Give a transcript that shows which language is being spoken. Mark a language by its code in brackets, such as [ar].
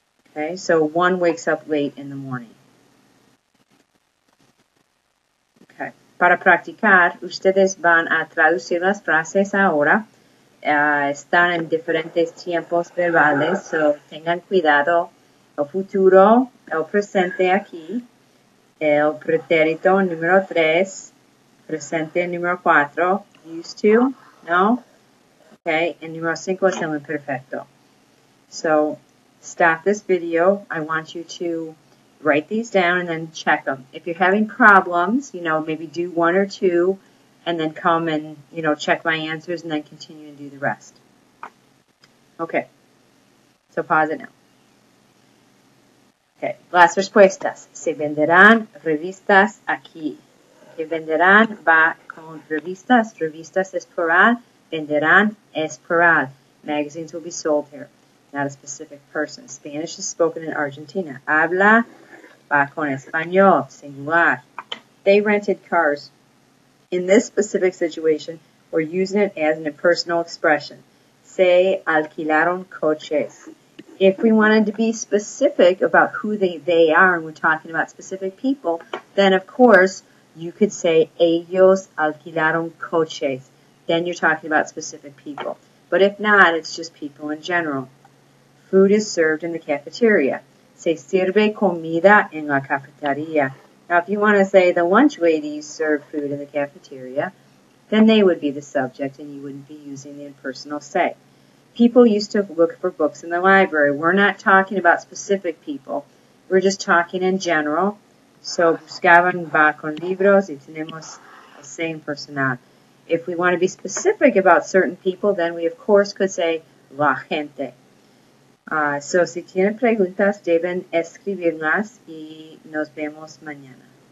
[en] Okay, so one wakes up late in the morning. Okay. [es] Para practicar, ustedes van a traducir las frases ahora. Están en diferentes tiempos verbales, so tengan cuidado. El futuro, el presente aquí, el pretérito número 3, presente número 4, used to, no? Okay, and número 5 es el imperfecto. [en] So, stop this video. I want you to write these down and then check them. If you're having problems, maybe do one or two and then come and, check my answers and then continue to do the rest. Okay. So pause it now. [es] Okay. Las respuestas. Se venderán revistas aquí. Que venderán va con revistas. Revistas es plural. Venderán es plural. [en] Magazines will be sold here. Not a specific person. Spanish is spoken in Argentina. [es] Habla va con español. Singular. [en] They rented cars. In this specific situation, we're using it as an impersonal expression. Se alquilaron coches. If we wanted to be specific about who they are, and we're talking about specific people, then of course you could say ellos alquilaron coches. Then you're talking about specific people. But if not, it's just people in general. Food is served in the cafeteria. [es] Se sirve comida en la cafetería. [en] Now, if you want to say the lunch ladies serve food in the cafeteria, then they would be the subject and you wouldn't be using the impersonal se. People used to look for books in the library. We're not talking about specific people. We're just talking in general. [es] So, buscaban va con libros y tenemos el se impersonal. [en] If we want to be specific about certain people, then we of course could say la gente. [es] So, si tienen preguntas, deben escribirlas y nos vemos mañana.